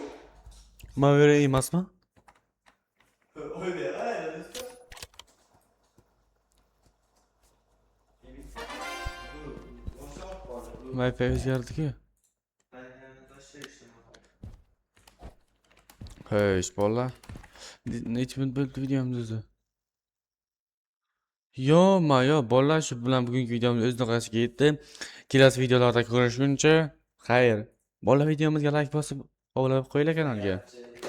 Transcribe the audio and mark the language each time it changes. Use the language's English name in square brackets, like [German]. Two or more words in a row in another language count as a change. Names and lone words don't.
[Uzbek] Mavera emasmi? [Turkish] Öyle ya, aynen işte. [Uzbek] Wi-Fi o'zgardi-ku. Ho'sh, bolalar. Necha minut bo'ldi videomiz o'zi? Yo, bolalar, shu bilan bugungi videomiz o'z nihoyasiga yetdi. Kelasi videolarda ko'rishguncha, xayr. Bolalar, videomizga like bosib, obuna bo'lib qo'yinglar kanalga.